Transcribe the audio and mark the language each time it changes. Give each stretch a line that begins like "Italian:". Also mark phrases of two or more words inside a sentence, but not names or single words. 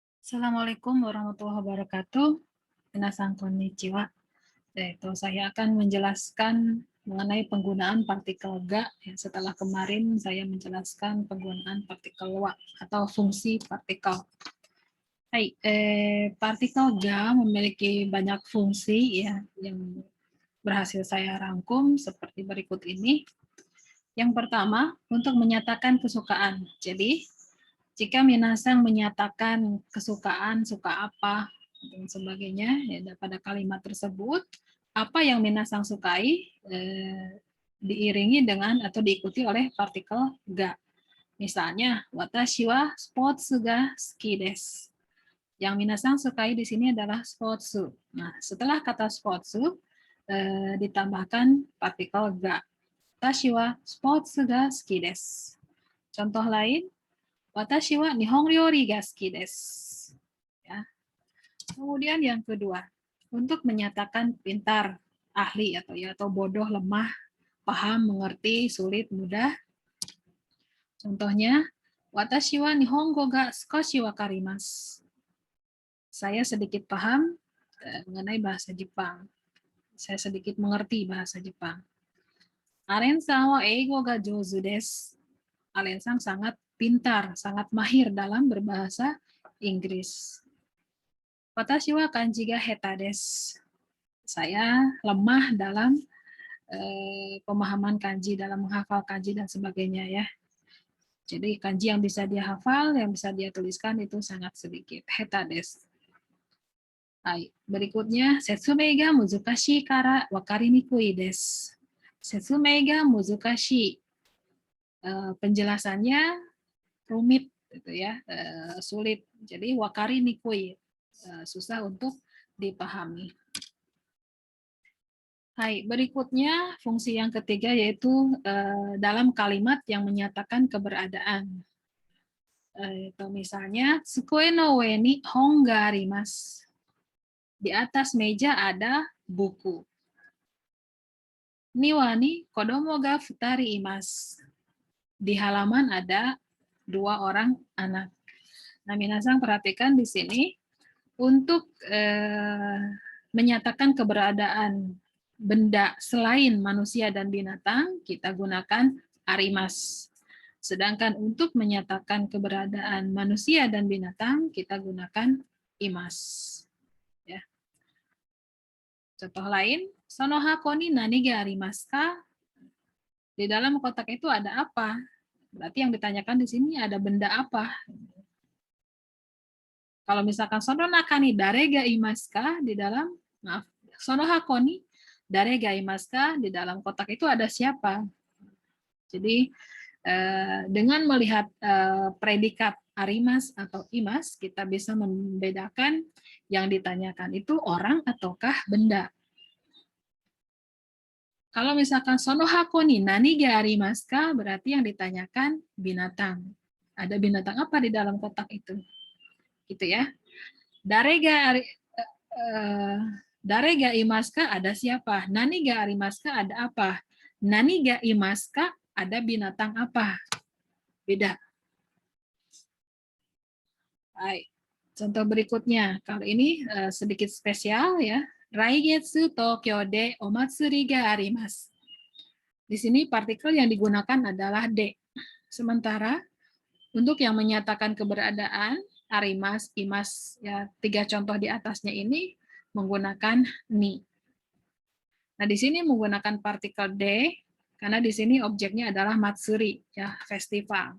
Arabic: السلام عليكم ورحمة الله وبركاته.
Japanese: みなさん こんにちは.
Indonesian: Saya akan menjelaskan mengenai penggunaan partikel ga. Setelah kemarin saya menjelaskan penggunaan partikel wa atau fungsi partikel. Hai, partikel ga memiliki banyak fungsi ya yang berhasil saya rangkum seperti berikut ini. Yang pertama, untuk menyatakan kesukaan. Jadi, jika minasang menyatakan kesukaan, suka apa, dan sebagainya, ya, pada kalimat tersebut, apa yang minasang sukai diiringi dengan atau diikuti oleh partikel ga. Misalnya,
Japanese: 私はスポーツが好きです.
Indonesian: Yang minasang sukai di sini adalah sportsu. Nah, setelah kata sportsu, ditambahkan partikel ga.
Japanese: 私はスポーツが好きです.
Indonesian: Contoh lain,
Japanese: 私は日本料理が好きです.
Indonesian: Ya. Kemudian yang kedua, untuk menyatakan pintar, ahli atau bodoh, lemah, paham, mengerti, sulit, mudah. Contohnya,
Japanese: 私は日本語が少しわかります.
Indonesian: Saya sedikit paham mengenai bahasa Jepang. Saya sedikit mengerti bahasa Jepang.
Japanese: アレンさんは英語が上手です.
Indonesian: Aren-san sangat pintar, sangat mahir dalam berbahasa Inggris.
Japanese: 私は漢字が下手です.
Indonesian: Saya lemah dalam pemahaman kanji, dalam menghafal kanji dan sebagainya ya. Jadi kanji yang bisa dia hafal, yang bisa dia tuliskan itu sangat sedikit.
Japanese: 下手です.
Indonesian: Berikutnya,
Japanese: 説明が難しいから分かりにくいです. 説明が難しい.
Indonesian: Penjelasannya rumit gitu ya, sulit. Jadi wakarinikui, susah untuk dipahami. Berikutnya fungsi yang ketiga yaitu dalam kalimat yang menyatakan keberadaan. Itu misalnya
Japanese: 机の上に本があります.
Indonesian: Di atas meja ada buku.
Japanese: 庭に子供が二人います.
Indonesian: Di halaman ada 2 orang anak. Nah, minasang perhatikan di sini untuk menyatakan keberadaan benda selain manusia dan binatang, kita gunakan arimas. Sedangkan untuk menyatakan keberadaan manusia dan binatang, kita gunakan imas. Ya. Contoh lain,
Japanese: その箱に何がありますか?
Indonesian: Di dalam kotak itu ada apa? Berarti yang ditanyakan di sini ada benda apa? Kalau misalkan
Japanese: その中に誰がいますか?
Indonesian: Di dalam, maaf,
Japanese: その箱に誰がいますか?
Indonesian: Di dalam kotak itu ada siapa? Jadi dengan melihat predikat arimas atau imas, kita bisa membedakan yang ditanyakan itu orang ataukah benda. Kalau misalkan
Japanese: その箱に何がありますか,
Indonesian: berarti yang ditanyakan binatang. Ada binatang apa di dalam kotak itu? Gitu ya.
Japanese: 誰がいますか,
Indonesian: ada siapa?
Japanese: 何がありますか,
Indonesian: ada apa?
Japanese: 何がいますか,
Indonesian: ada binatang apa? Beda. Baik. Contoh berikutnya, kali ini sedikit spesial ya.
Japanese: 来月東京でお祭りがあります.
Indonesian: Di sini partikel yang digunakan adalah de. Sementara untuk yang menyatakan keberadaan
Japanese: あります、います,
Indonesian: ya 3 contoh di atasnya ini menggunakan ni. Nah, di sini menggunakan partikel de karena di sini objeknya adalah matsuri, ya festival.